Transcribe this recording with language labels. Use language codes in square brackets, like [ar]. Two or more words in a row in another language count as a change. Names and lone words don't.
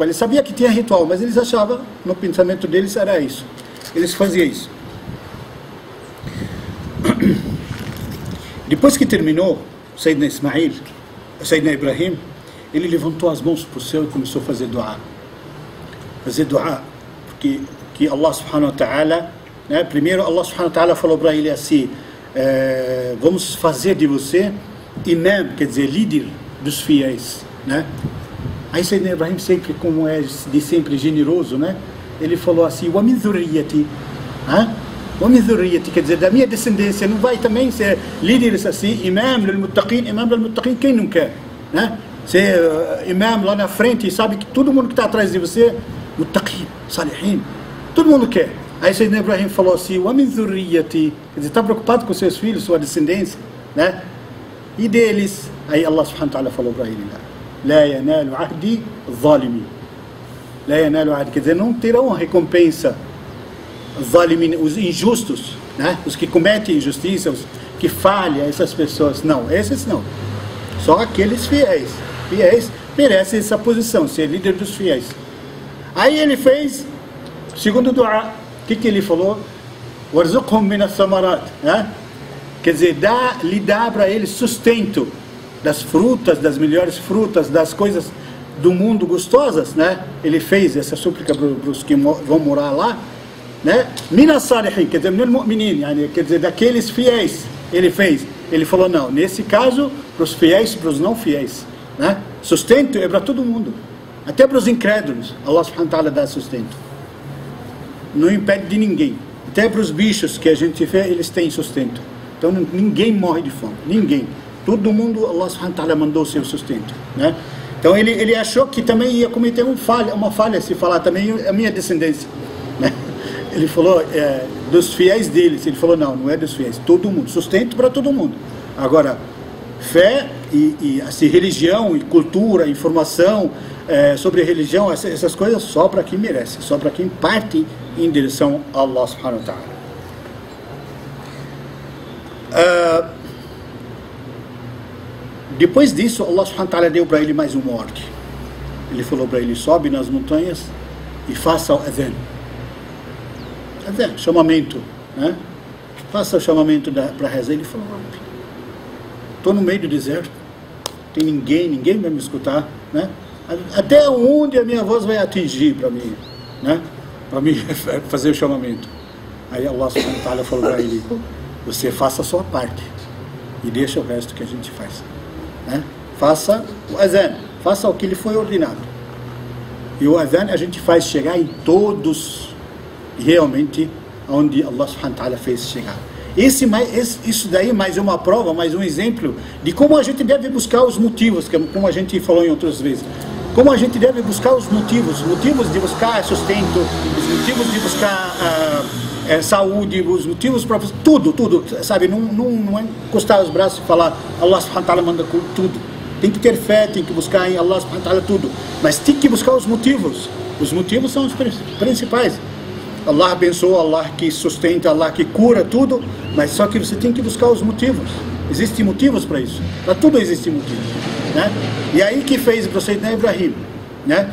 [pt] Eles sabiam que tinha ritual, mas eles achavam, no pensamento deles era isso. Eles faziam isso. Depois que terminou Sayyidina Ismail, Sayyidina Ibrahim, ele levantou as mãos para o céu e começou a fazer dua. Fazer dua, porque que [ar] الله سبحانه وتعالى, [pt] né, primeiro [ar] الله سبحانه وتعالى [pt] falou para ele assim: vamos fazer de você imam, quer dizer, líder dos fiéis, né? Aí Sayyidina Ibrahim, sempre, como é de sempre generoso, né, ele falou assim: [ar] ومن ذريتي، ومن ذريتي, [pt] quer dizer, da minha descendência, não vai também ser líderes assim, [ar] إمام للمتقين, [pt] quem não quer, né? Ser imam lá na frente e sabe que todo mundo que está atrás de você, [ar] متقين، صالحين, [pt] todo mundo quer. Aí Sayyidina Ibrahim falou assim: [ar] ومن ذريتي, [pt] quer dizer, está preocupado com seus filhos, sua descendência, né? E deles, aí [ar] الله سبحانه وتعالى [pt] falou para ele: [ar] لا ينال عهدي ظالمين، لا ينال عهدي, [pt] quer dizer, não terão recompensa zalimin, os injustos, né? Os que cometem injustiça, os que falham, essas pessoas, não, esses não, só aqueles fiéis merecem essa posição, ser líder dos fiéis. Aí ele fez segundo dua. O que ele falou? [ar] وارزقهم من الثمرات, [pt] né? Quer dizer, lhe dá para eles sustento das frutas, das melhores frutas, das coisas do mundo gostosas, né? Ele fez essa súplica para os que vão morar lá, né? [ar] من الصالحين, [pt] quer dizer, [ar] من المؤمنين, [pt] quer dizer, daqueles fiéis. Ele fez. Ele falou: não, nesse caso, para os fiéis, para os não fiéis, né? Sustento é para todo mundo, até para os incrédulos. [ar] الله سبحانه وتعالى [pt] dá sustento, não impede de ninguém. Até para os bichos que a gente vê, eles têm sustento. Então ninguém morre de fome, ninguém. Todo mundo, [ar] الله سبحانه وتعالى [pt] mandou o seu sustento, né? Então ele achou que também ia cometer uma falha se falar também a minha descendência, né? Ele falou dos fiéis deles. Ele falou: não é dos fiéis, todo mundo, sustento para todo mundo. Agora, fé e assim, religião e cultura, informação sobre a religião, essas coisas, só para quem merece, só para quem parte em direção a [ar] الله سبحانه وتعالى. [pt] Depois disso, [ar] الله سبحانه وتعالى [pt] deu para ele mais uma ordem. Ele falou para ele: sobe nas montanhas e faça o adhan. Chamamento, né? Faça o chamamento para rezar. Ele falou: estou no meio do deserto, tem ninguém vai me escutar, né? Até onde a minha voz vai atingir para mim, né? Para mim fazer o chamamento. Aí [ar] الله سبحانه وتعالى [pt] falou para ele: você faça a sua parte e deixa o resto que a gente faz, né? Faça o azan, faça o que lhe foi ordenado. E o azan a gente faz chegar em todos realmente onde [ar] الله سبحانه وتعالى [pt] fez chegar. Isso daí mais uma prova, mais um exemplo de como a gente deve buscar os motivos, como a gente falou em outras vezes. Como a gente deve buscar os motivos de buscar sustento, os motivos de buscar saúde, os motivos para tudo, sabe? Não é encostar os braços e falar [ar] الله سبحانه وتعالى [pt] manda tudo. Tem que ter fé, tem que buscar em [ar] الله سبحانه وتعالى [pt] tudo, mas tem que buscar os motivos. Os motivos são os principais. Allah abençoa, Allah que sustenta, Allah que cura tudo, mas só que você tem que buscar os motivos. Existem motivos para isso. Para tudo existe motivo, né? E aí que fez para o Sayyidina Ibrahim, né?